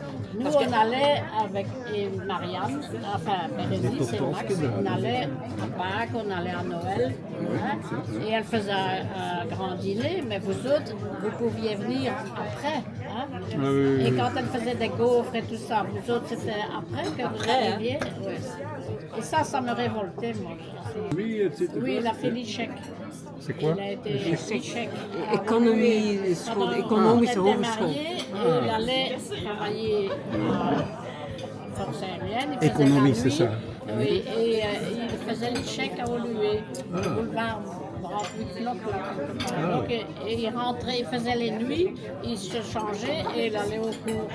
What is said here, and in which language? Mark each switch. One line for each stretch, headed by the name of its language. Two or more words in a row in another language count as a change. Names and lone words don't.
French: nous, on allait avec et Marianne, enfin Bérénice et Max, on allait à Pâques, on allait à Noël, hein, et elle faisait un grand dîner, mais vous autres, vous pouviez venir après. Hein, Ah oui, et oui. quand elle faisait des gaufres et tout ça, vous autres, c'était après que vous Après, arriviez. Oui. Et ça me révoltait, moi. Oui, etc. Oui, il a fait l'échec. C'est quoi? Il a été l'échec.
Dutch: Economische school,
French: On
Dutch: economische
French: était
Dutch: hogeschool.
French: mariés et il allait travailler à Force aérienne. Il faisait Économie, la c'est nuit. ça. Oui, et il faisait l'échec à Olué, boulevard Brampton, là, quelque part. Donc, et il rentrait, il faisait les nuits, il se changeait et il allait au cours.